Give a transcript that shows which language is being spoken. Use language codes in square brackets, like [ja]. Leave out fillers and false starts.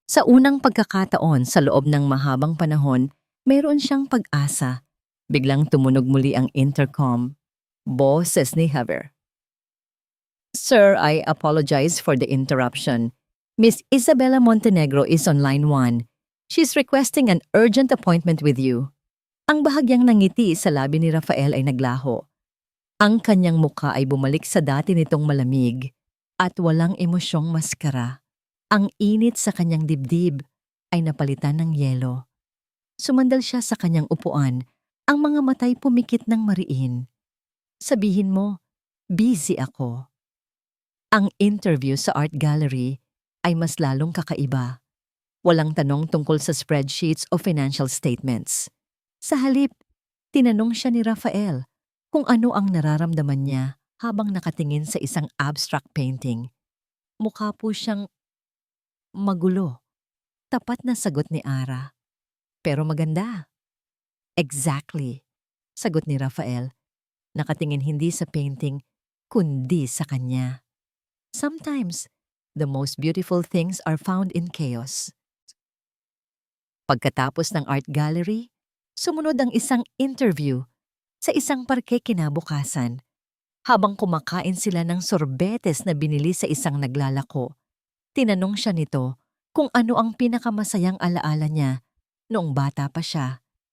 [tl] Sa unang pagkakataon sa loob ng mahabang panahon, mayroon siyang pag-asa. Biglang tumunog muli ang intercom. Boses ni Javier. [en] "Sir, I apologize for the interruption. Miss Isabela Montenegro is on line 1. She's requesting an urgent appointment with you." [tl] Ang bahagyang nangiti sa labi ni Rafael ay naglaho. Ang kanyang mukha ay bumalik sa dati nitong malamig at walang emosyong maskara. Ang init sa kanyang dibdib ay napalitan ng yelo. Sumandal siya sa kanyang upuan, ang mga matay pumikit ng mariin. "Sabihin mo, busy ako." Ang interview sa art gallery ay mas lalong kakaiba. Walang tanong tungkol sa spreadsheets o financial statements. Sa halip, tinanong siya ni Rafael kung ano ang nararamdaman niya habang nakatingin sa isang abstract painting. Mukha po siyang magulo. Tapat na sagot ni Ara. "Pero maganda." "Exactly," sagot ni Rafael. Nakatingin hindi sa painting, kundi sa kanya. [en] Sometimes, the most beautiful things are found in chaos. [tl] Pagkatapos ng art gallery, sumunod ang isang interview sa isang parke kinabukasan. Habang kumakain sila ng sorbetes na binili sa isang naglalako, tinanong siya nito kung ano ang pinakamasayang alaala niya noong bata pa siya.